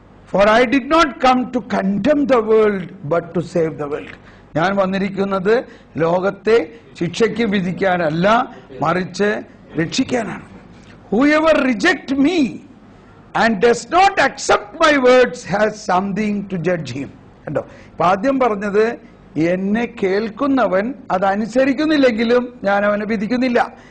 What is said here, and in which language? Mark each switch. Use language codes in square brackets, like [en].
[en] For I did not come to condemn the world but to save the world. [ml] ഞാൻ വന്നിരിക്കുന്നത് ലോകത്തെ ശിക്ഷയ്ക്ക് വിധിക്കാനല്ല, മറിച്ച് രക്ഷിക്കാനാണ്. [en] Whoever reject me and does not accept my words has something to judge him. [ml] കണ്ടോ, ആദ്യം പറഞ്ഞത് എന്നെ കേൾക്കുന്നവൻ അതനുസരിക്കുന്നില്ലെങ്കിലും ഞാൻ അവനെ വിധിക്കുന്നില്ല.